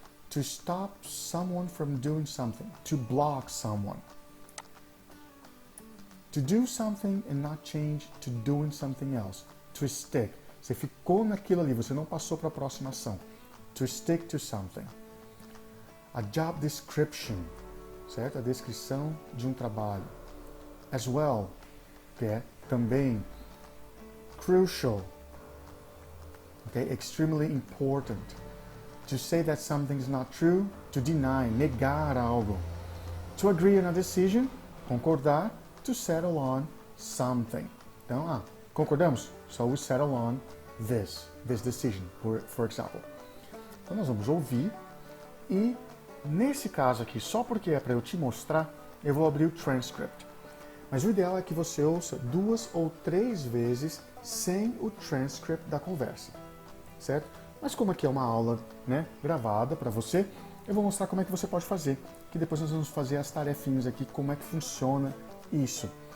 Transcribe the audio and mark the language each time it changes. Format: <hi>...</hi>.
<en>To stop someone from doing something. To block someone. To do something and not change to doing something else. To stick.</en> <pt>Você ficou naquilo ali, você não passou para a próxima ação.</pt> <en>To stick to something. A job description,</en> <pt>certo? A descrição de um trabalho.</pt> <en>As well,</en> <pt>que é também.</pt> <en>crucial. Okay, extremely important. To say that something is not true, to deny,</en> <pt>negar algo.</pt> <en>To agree on a decision, concordar, to settle on something.</en> <pt>Então, concordamos?</pt> <en>So we settle on this decision, for example.</en> <pt>Então nós vamos ouvir e, nesse caso aqui, só porque é para eu te mostrar, eu vou abrir o transcript. Mas o ideal é que você ouça 2 ou 3 vezes sem o transcript da conversa, certo? Mas como aqui é uma aula, né, gravada para você, eu vou mostrar como é que você pode fazer, que depois nós vamos fazer as tarefinhas aqui, como é que funciona isso.</pt>